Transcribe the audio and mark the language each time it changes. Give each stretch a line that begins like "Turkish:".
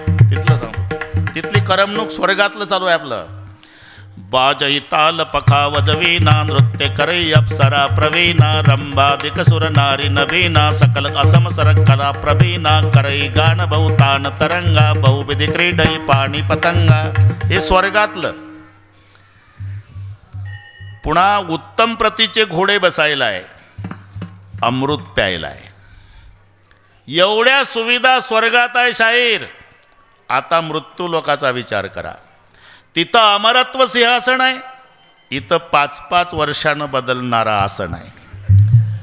Marathi: तिथलं सांग, तिथली करमणूक स्वर्गातलं चालू आहे आपलं.
Awadhi: बाजही ताल पखावज वीणा नृत्य करई अप्सरा प्रवीणा रंभादिक सुर नारी नभीना सकल असमसर कला प्रवीणा करई गान बहुतान तरंगा बहुविधी क्रीडई पाणी पतंगा.
Marathi: हे स्वर्गातलं. पुन्हा उत्तम प्रतीचे घोडे बसायला आहे, अमृत प्यायला आहे. एवढ्या सुविधा स्वर्गात आहे शाहीर. आता मृत्यू लोकाचा विचार करा. तिथं अमरत्व सिंहासन आहे, इथं 5-5 वर्षानं बदलणारा आसन आहे.